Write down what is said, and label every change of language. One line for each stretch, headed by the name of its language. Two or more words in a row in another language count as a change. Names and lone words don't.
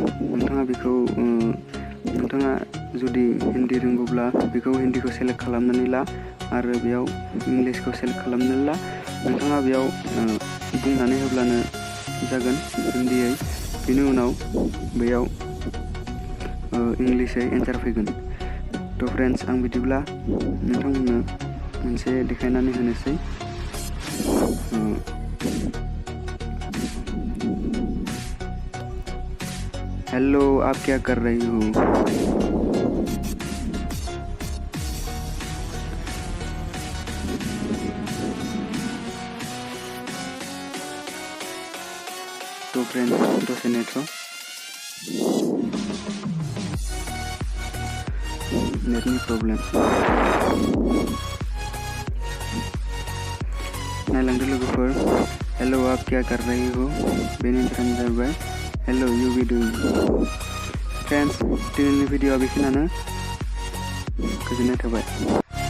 Bodo: नोंथाङा बेखौ नोंथाङा जुदि हिन्दी रोंगौब्ला बेखौ हिन्दीखौ सेलेक्ट खालामनानै ला आरो बेयाव इंलिसखौ सेलेक्ट खालामनानै ला। नोंथाङा बेयाव बुंनानै होब्लानो जागोन हिन्दीयै। बेनि उनाव बेयाव इंलिसै एन्सार फैगोन। फ्रेन्ड्स, आं बिदिब्ला नोंथांमोननो मोनसे देखायनानै होनोसै।
Hindi: हेलो, आप क्या कर रही हो?
Bodo: फ्रेंड्स, दसे नेटवर्क नेटनि प्रब्लेम। नायलांदो लोगोफोर।
Hindi: हेलो, आप क्या कर रही हो?
Bodo: बेनि ओंथियानो जाबाय हेलो,
English: you be doing.
Bodo: फ्रेंड्स, दिनैनि भिडिअ'आ बेखिनियानो। गोजोननाय थाबाय।